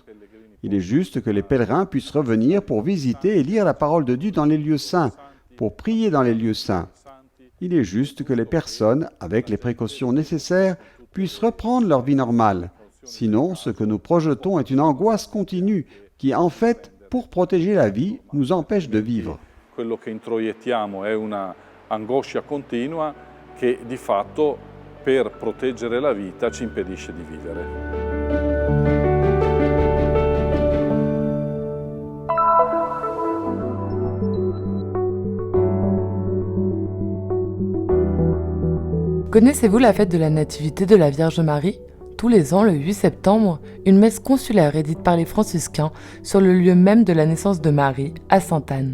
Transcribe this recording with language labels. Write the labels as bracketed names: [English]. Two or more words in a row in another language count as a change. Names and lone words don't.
[French] Il est juste que les pèlerins puissent revenir pour visiter et lire la parole de Dieu dans les lieux saints, pour prier dans les lieux saints. Il est juste que les personnes, avec les précautions nécessaires, puissent reprendre leur vie normale. Sinon, ce que nous projetons est une angoisse continue qui, en fait, pour protéger la vie, nous empêche de vivre. [Italian] Quello che introiettiamo è una angoscia continua che di fatto per proteggere la vita ci impedisce di vivere. [French] Connaissez-vous la fête de la Nativité de la Vierge Marie ? Tous les ans, le 8 septembre, une messe consulaire est dite par les franciscains sur le lieu même de la naissance de Marie, à Sainte-Anne.